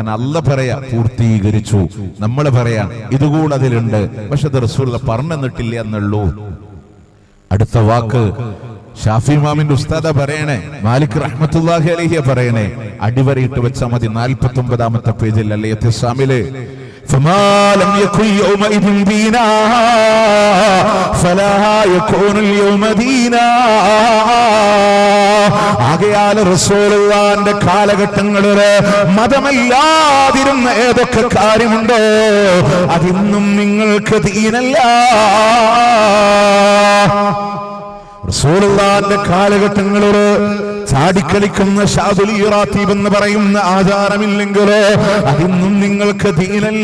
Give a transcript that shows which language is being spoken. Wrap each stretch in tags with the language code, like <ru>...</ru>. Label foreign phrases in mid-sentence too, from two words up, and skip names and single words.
<ml>കാരണം അല്ലാഹ് പറയാ പൂർത്തീകരിച്ചു, നമ്മൾ പറയാ ഇതുകൂടെ അതിലുണ്ട്, പക്ഷെ അത് റസൂലുള്ള പറഞ്ഞു തന്നിട്ടില്ല എന്നുള്ളൂ. അടുത്ത വാക്ക് ഷാഫി ഇമാമിന്റെ ഉസ്താദ പറയണേ, മാലിക്</ml> <ar>رحمة الله عليه</ar> <ml>പറയണേ, അടിവരയിട്ട് വെച്ചാൽ മതി 49ാമത്തെ പേജിൽ അല്ലേ ഇത്തിസാമില്.</ml> <ar>فما لم يكن يومئذ دينا فلا يكون اليوم دينا.</ar> <ml>ആകയാൽ റസൂലുള്ളാഹിന്റെ കാലഘട്ടങ്ങളില് മതമല്ലാതിരുന്ന ഏതൊക്കെ കാര്യമുണ്ടോ അതിന്നും നിങ്ങൾക്ക് ദീനല്ല. റസൂലുള്ളാഹിന്റെ കാലഘട്ടങ്ങളില് ചാടിക്കളിക്കുന്ന ഷാദുൽ ഇറാത്തീബ് എന്ന് പറയുന്ന ആചാരമില്ലെങ്കിലോ അതിന്നും നിങ്ങൾക്ക് ദീനല്ല.</ml>